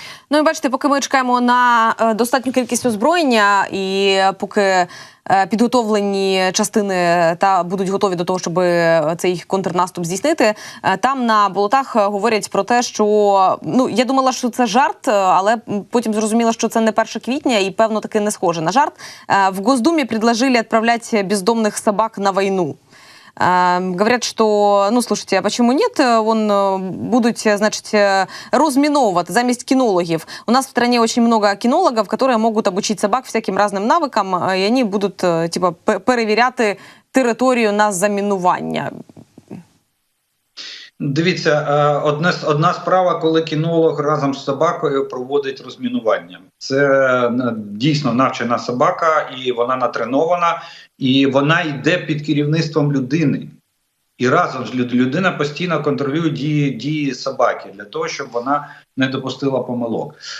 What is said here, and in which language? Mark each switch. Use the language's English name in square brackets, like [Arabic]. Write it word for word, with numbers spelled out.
[Ukrainian] Ну і бачите, поки ми чекаємо на е, достатню кількість озброєння і е, поки підготовлені частини та будуть готові до того, щоб цей контрнаступ здійснити. Там на болотах говорять про те, що... Ну, я думала, що це жарт, але потім зрозуміла, що це не перше квітня і, певно, таки не схоже на жарт. В Госдумі [Russian] предложили [Ukrainian] відправляти бездомних собак на війну. [Russian] Говорят, что, ну, слушайте, а почему нет? Вон будут, значит, разминовывать заместь кинологов. У нас в стране очень много кинологов, которые могут обучить собак всяким разным навыкам, и они будут, типа, [Ukrainian] перевіряти територію на замінування. Дивіться, одна, одна справа, коли кінолог разом з собакою проводить розмінування. Це дійсно навчена собака, і вона натренована, і вона йде під керівництвом людини. І разом з людина постійно контролює дії, дії собаки, для того, щоб вона не допустила помилок.